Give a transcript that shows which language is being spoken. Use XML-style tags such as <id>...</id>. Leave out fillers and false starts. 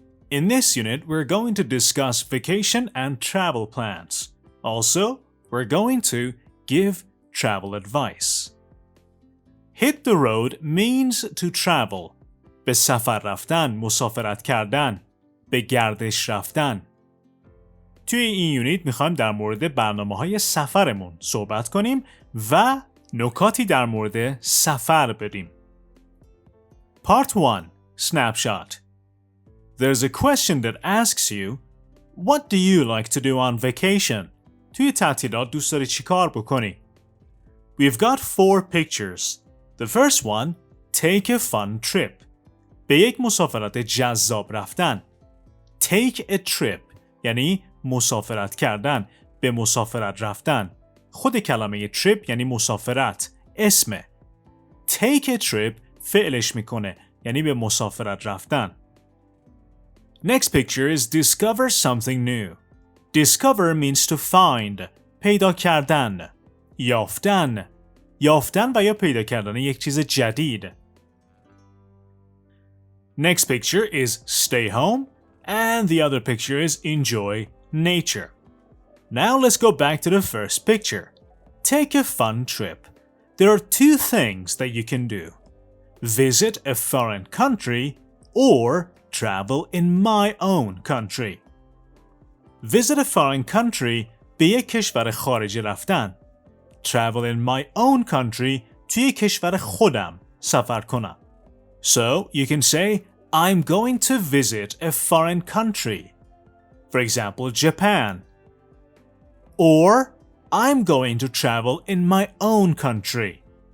<en>In this unit, we're going to discuss vacation and travel plans. Also, we're going to give travel advice. Hit the road means to travel.</en> <fa>به سفر رفتن، مسافرت کردن، به گردش رفتن. توی این یونیت میخوایم در مورد برنامه‌های سفرمون صحبت کنیم و نکاتی در مورد سفر بدیم.</fa> <en>Part 1. Snapshot. There's a question that asks you, what do you like to do on vacation?</en> <fa>توی تعطیلات دوست داری چی کار بکنی؟</fa> <en>We've got 4 pictures. The first one, take a fun trip.</en> <fa>به یک مسافرت جذاب رفتن.</fa> <en>Take a trip</en> <fa>یعنی مسافرت کردن، به مسافرت رفتن. خود کلمه trip یعنی مسافرت، اسمه.</fa> <en>Take a trip</en> <fa>فعلش میکنه یعنی به مسافرت رفتن.</fa> <en>Next picture is discover something new. Discover means to find.</en> <fa>پیدا کردن. یافتن. یافتن و یا پیدا کردن یک چیز جدید.</fa> <en>Next picture is stay home and the other picture is enjoy nature. Now let's go back to the first picture. Take a fun trip. There are 2 things that you can do. Visit a foreign country or travel in my own country. Visit a foreign country</en> <fa>به یک کشور خارجی رفتن.</fa> <en>Travel in my own country</en> <fa>توی کشور خودم سفر کنم.</fa> <en>So you can say I'm going to visit a foreign country. For example, Japan. Or I'm going to travel in my own country.</en>